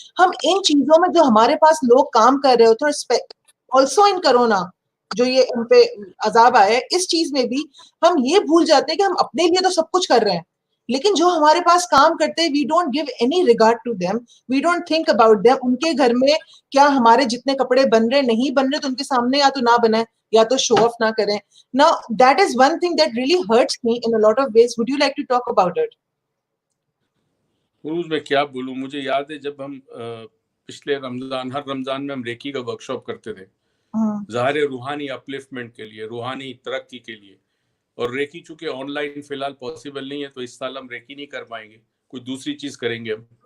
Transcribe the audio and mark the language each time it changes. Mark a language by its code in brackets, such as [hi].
[ur] ہم ان چیزوں میں جو ہمارے پاس لوگ کام کر رہے ہوتے ہیں, آلسو ان کرونا جو یہ ان پہ عذاب آیا ہے, اس چیز میں بھی ہم یہ بھول جاتے ہیں کہ ہم اپنے لیے تو سب کچھ کر رہے ہیں, لیکن جو ہمارے پاس کام کرتے ہیں [en] We don't give any regard to them, we don't think about them. [ur] ان کے گھر میں کیا ہمارے جتنے کپڑے بن رہے نہیں بن رہے, تو ان کے سامنے یا تو نہ بنائیں یا تو شو آف نہ کریں. [en] Now that is one thing that really hurts me in a lot of ways. Would you like to talk about it? [ur] میں کیا بولوں, مجھے یاد ہے جب ہم پچھلے رمضان, ہر رمضان میں ہم ریکی کا ورک شاپ کرتے تھے, ظاہر روحانی اپلفٹمنٹ کے لیے, روحانی ترقی کے لیے. اور ریکی چونکہ آن لائن فی الحال پاسبل نہیں ہے, تو اس سال ہم ریکی نہیں کر پائیں گے, کوئی دوسری چیز کریں گے ہم.